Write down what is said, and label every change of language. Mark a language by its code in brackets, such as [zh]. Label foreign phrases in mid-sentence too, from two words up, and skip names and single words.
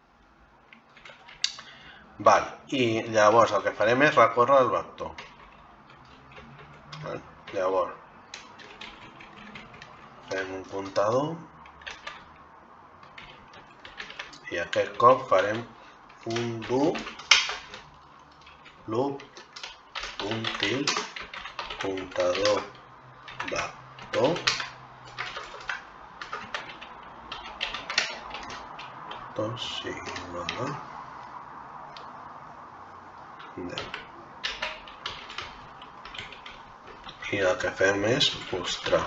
[ca] I llavors el que farem és recórrer el vector. Llavors, fem un comptador i aquest cop farem un [en] do loop until [ca] comptador vector sigui igual a 10. I el que fem és mostrar.